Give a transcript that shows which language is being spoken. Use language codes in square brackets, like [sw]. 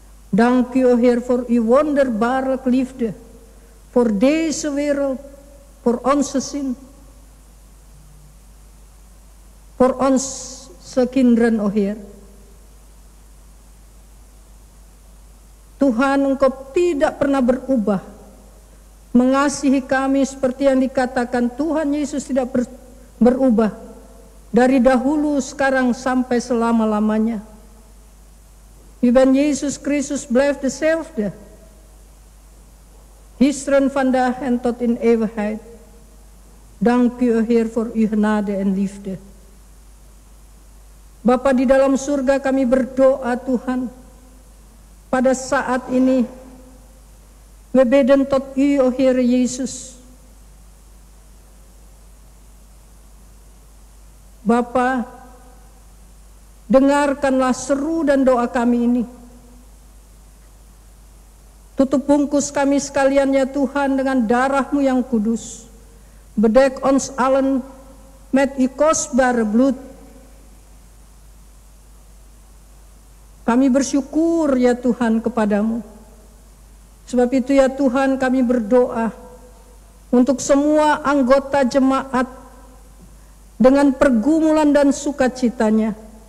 [nl] Dank u, o Heer, voor uw wonderbaarlijke liefde, voor deze wereld, voor onze zin, voor onze kinderen, o Heer. [id] Tuhan, Engkau tidak pernah berubah, mengasihi kami seperti yang dikatakan Tuhan Yesus tidak berubah dari dahulu, sekarang sampai selama-lamanya. [nl] U bent Jezus Christus, blijft dezelfde. Gisteren, vandaag en tot in eeuwigheid. Dank u, o Heer, voor uw genade en liefde. [id] Bapa di dalam surga, kami berdoa Tuhan, pada saat ini [nl] we bidden tot u, o Heer [id] Yesus. Bapa, dengarkanlah seru dan doa kami ini. Tutup bungkus kami sekalian ya Tuhan dengan darah-Mu yang kudus. [nl] Bedek ons allen met uw kostbare bloed. [id] Kami bersyukur ya Tuhan kepadamu. Sebab itu ya Tuhan, kami berdoa untuk semua anggota jemaat dengan pergumulan dan sukacitanya.